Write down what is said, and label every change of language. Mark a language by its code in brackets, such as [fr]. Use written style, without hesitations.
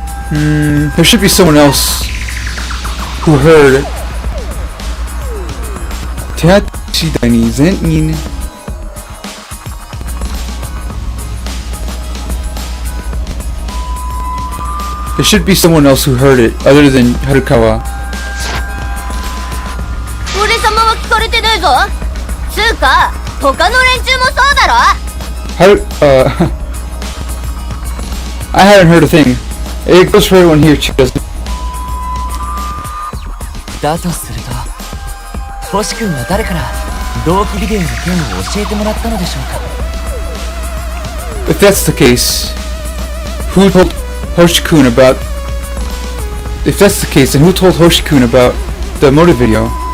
[en] There should be someone else who heard. There should be someone else who heard it other than Harukawa. [ja] 俺様は聞かれてねえぞ。つうか他の連中もそうだろ。 [en] I hadn't heard a thing. It goes for everyone here too, doesn't it? [ja] だとすると星君は誰から同期ビデオの件を教えてもらったのでしょうか。 [en] If that's the case, who told Hoshi-kun about... If that's the case, then who told Hoshi-kun about the motive video?